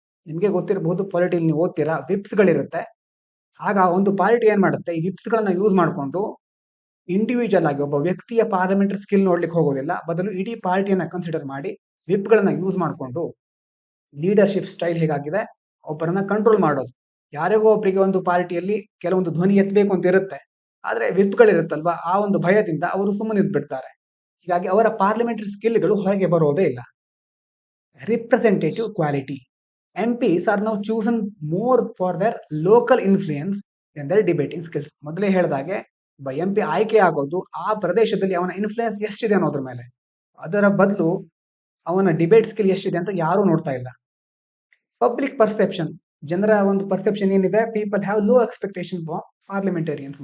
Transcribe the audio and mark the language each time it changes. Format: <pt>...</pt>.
<kn>ನಿಮ್ಗೆ ಗೊತ್ತಿರಬಹುದು, ಪಾಲಿಟಿಯಲ್ಲಿ ನೀವು ಓದ್ತೀರಾ, ವಿಪ್ಸ್ ಗಳಿರುತ್ತೆ. ಆಗ ಒಂದು ಪಾರ್ಟಿ ಏನ್ ಮಾಡುತ್ತೆ, ಈ ವಿಪ್ಸ್ ಗಳನ್ನ ಯೂಸ್ ಮಾಡ್ಕೊಂಡು ಇಂಡಿವಿಜುವಲ್ ಆಗಿ ಒಬ್ಬ ವ್ಯಕ್ತಿಯ ಪಾರ್ಲಿಮೆಂಟರಿ ಸ್ಕಿಲ್ ನೋಡ್ಲಿಕ್ಕೆ ಹೋಗೋದಿಲ್ಲ, ಬದಲು ಇಡೀ ಪಾರ್ಟಿಯನ್ನ ಕನ್ಸಿಡರ್ ಮಾಡಿ ವಿಪ್ ಗಳನ್ನ ಯೂಸ್ ಮಾಡ್ಕೊಂಡು ಲೀಡರ್ಶಿಪ್ ಸ್ಟೈಲ್ ಹೇಗಾಗಿದೆ, ಒಬ್ಬರನ್ನ ಕಂಟ್ರೋಲ್ ಮಾಡೋದು. ಯಾರಿಗೋ ಒಬ್ಬರಿಗೆ ಒಂದು ಪಾರ್ಟಿಯಲ್ಲಿ ಕೆಲವೊಂದು ಧ್ವನಿ ಎತ್ತಬೇಕು ಅಂತ ಇರುತ್ತೆ, ಆದ್ರೆ ವಿಪ್ ಗಳಿರುತ್ತಲ್ವಾ, ಆ ಒಂದು ಭಯದಿಂದ ಅವರು ಸುಮ್ಮನೆ ಇದ್ಬಿಡ್ತಾರೆ. ಹೀಗಾಗಿ ಅವರ ಪಾರ್ಲಿಮೆಂಟರಿ ಸ್ಕಿಲ್ಗಳು ಹೊರಗೆ ಬರೋದೇ ಇಲ್ಲ.</kn> <en>Representative quality. MPs are now chosen more for their local influence than their debating skills.</en> <kn>ಮೊದಲೇ ಹೇಳಿದಾಗೆ ಒಬ್ಬ MP ಆಯ್ಕೆ ಆಗೋದು ಆ ಪ್ರದೇಶದಲ್ಲಿ ಅವನ ಇನ್ಫ್ಲೂಯೆನ್ಸ್ ಎಷ್ಟಿದೆ ಅನ್ನೋದ್ರ ಮೇಲೆ, ಅದರ ಬದಲು ಅವನ ಡಿಬೇಟ್ ಸ್ಕಿಲ್ ಎಷ್ಟಿದೆ ಅಂತ ಯಾರು ನೋಡ್ತಾ ಇಲ್ಲ.</kn> <en>Public perception.</en> <kn>ಜನರ ಒಂದು ಪರ್ಸೆಪ್ಷನ್ ಏನಿದೆ,</kn> <en>People have low expectation for parliamentarians.</en>